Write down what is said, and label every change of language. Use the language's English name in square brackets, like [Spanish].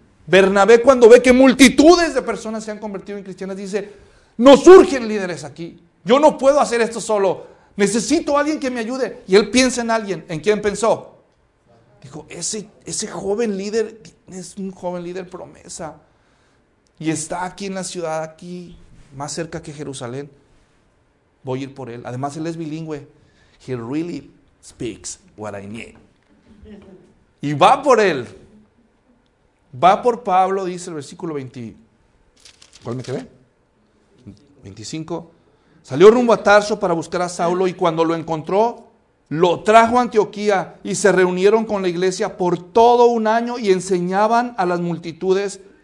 [Spanish] Bernabé, cuando ve que multitudes de personas se han convertido en cristianas, dice, no surgen líderes aquí, yo no puedo hacer esto solo, necesito a alguien que me ayude. Y él piensa en alguien. ¿En quién pensó? Dijo, ese joven líder, es un joven líder promesa, y está aquí en la ciudad, aquí, más cerca que Jerusalén. Voy a ir por él. Además, él es bilingüe. [English] He really speaks what I need. [Spanish] Y va por él. Va por Pablo, dice el versículo 20. ¿Cuál me quedé? 25. Salió rumbo a Tarso para buscar a Saulo y cuando lo encontró, lo trajo a Antioquía y se reunieron con la iglesia por todo un año y enseñaban a las multitudes.